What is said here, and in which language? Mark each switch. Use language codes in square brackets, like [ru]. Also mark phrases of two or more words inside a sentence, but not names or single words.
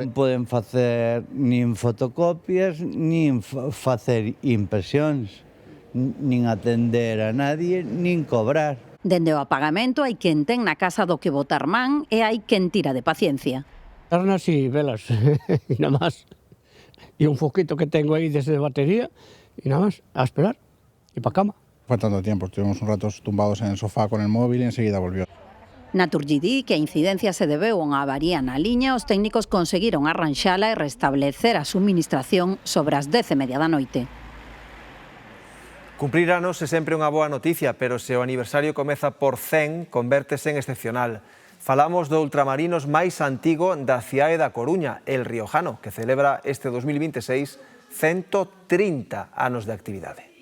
[gl] Non poden facer nin fotocopias, nin facer impresións, nin atender a nadie, nin cobrar. Dende o apagamento hai quen ten na casa do que botar man e hai quen tira de paciencia. Arnas e velas, e nada máis. [es] E un foquito que tengo aí desde batería, y nada más, a esperar, y para cama. Fue tanto tiempo, estuvimos un rato tumbados en el sofá con el móvil y enseguida volvió. [gl] Naturgy di que a incidencia se debeu a unha avaría na liña, os técnicos conseguiron arranxala e restablecer a suministración sobre as 10:30 da noite. Cumprir anos é sempre unha boa noticia, pero se o aniversario comeza por 100, convértese en excepcional. Falamos do ultramarinos máis antigo da cidade da Coruña, el Riojano, que celebra este 2026 130 anos de actividade.